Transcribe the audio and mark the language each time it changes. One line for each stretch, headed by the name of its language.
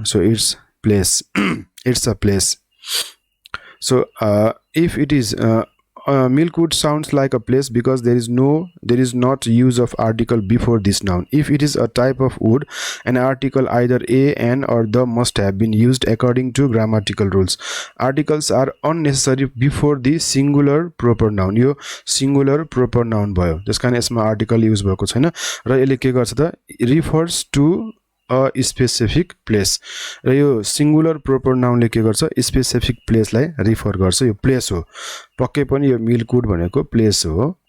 English: So it's place, it's a place. So if it is milkwood sounds like a place because there is not use of article before this noun. If it is a type of wood, an article either a, an or the must have been used according to grammatical rules. Articles are unnecessary before the singular proper noun.
Nepali: यो singular proper noun भयो, त्यसकारण यसमा article use भएको छैन र यसले के गर्छ त?
English: refers to a specific place.
Nepali: र यो सिंगुलर प्रोपर नाउनले के गर्छ? स्पेसिफिक प्लेसलाई रिफर गर्छ। यो प्लेस हो, पक्कै पनि यो मिल्कवुड भनेको प्लेस हो।